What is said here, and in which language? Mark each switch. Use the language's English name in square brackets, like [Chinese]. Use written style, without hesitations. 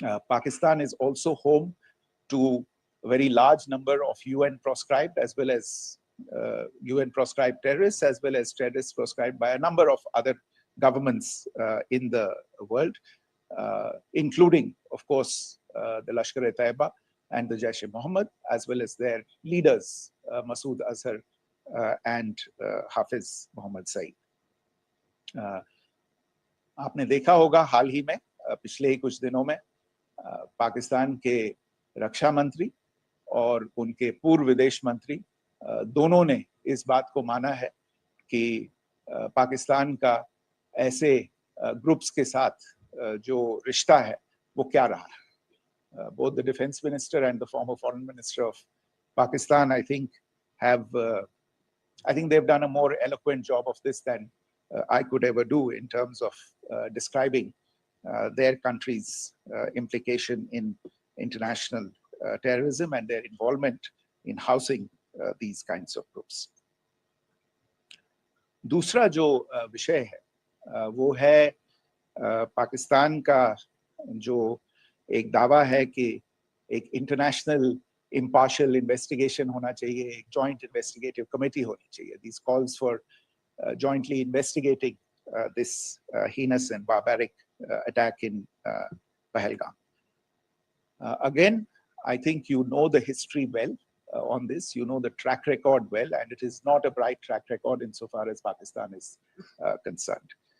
[English] Pakistan is also home to a very large number of UN proscribed as well as UN proscribed terrorists, as well as terrorists proscribed by a number of other governments in the world, including, of course, the Lashkar-e-Taiba and the Jaish-e-Mohammed, as well as their leaders, Masood Azhar and Hafiz Mohammed Saeed. [Hindi] आपने देखा होगा हाल ही में पिछले कुछ दिनों में पाकिस्तान के रक्षा मंत्री और उनके पूर्व विदेश मंत्री दोनों ने इस बात को माना है कि पाकिस्तान का ऐसे ग्रुप्स के साथ जो रिश्ता है वो क्या रहा है. [English] Both the defense minister and the former foreign minister of Pakistan, I think they've done a more eloquent job of this than I could ever do in terms of describing their country's implication in international terrorism and their involvement in housing these kinds of groups. [Hindi] दूसरा जो विषय है वो है पाकिस्तान का जो एक दावा है कि एक इंटरनेशनल [English] impartial investigation [Hindi] होना चाहिए, एक [English] joint investigative committee [Hindi] होनी चाहिए. [English] These calls for jointly investigating this heinous and barbaric attack in Pahalgam. Again, I think you know the history well on this. You know the track record well, and it is not a bright track record insofar as Pakistan is concerned.